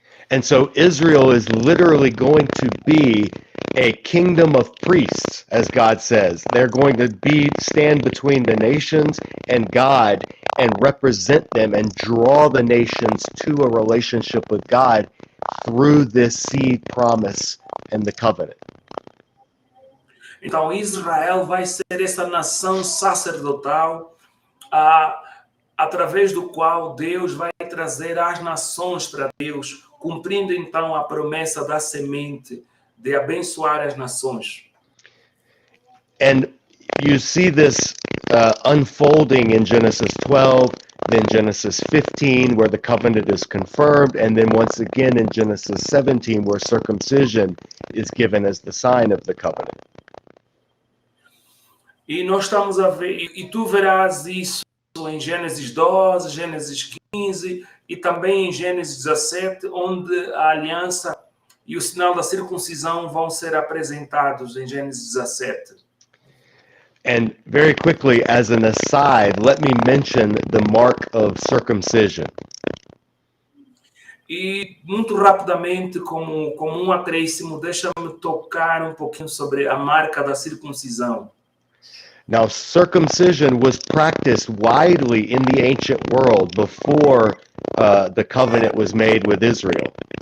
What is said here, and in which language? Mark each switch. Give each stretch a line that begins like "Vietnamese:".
English: And so Israel is literally going to be a kingdom of priests, as God says. They're going to stand between the nations and God and represent them and draw the nations to a relationship with God through this seed promise and the covenant.
Portuguese: Então Israel vai ser essa nação sacerdotal através do qual Deus vai trazer as nações para Deus, cumprindo então a promessa da semente de abençoar as nações.
English: And you see this unfolding in Genesis 12, then Genesis 15, where the covenant is confirmed, and then once again in Genesis 17, where circumcision is given as the sign of the covenant.
Portuguese: E nós estamos a ver, e tu verás isso em Gênesis 12, Gênesis 15 e também em Gênesis 17, onde a aliança e o sinal da circuncisão vão ser apresentados em Gênesis 17.
English: And very quickly, as an aside, let me mention the mark of circumcision.
Portuguese: E muito rapidamente, como acréscimo, deixa-me tocar um pouquinho sobre a marca da circuncisão.
English: Now, circumcision was practiced widely in the ancient world before the covenant was made with Israel.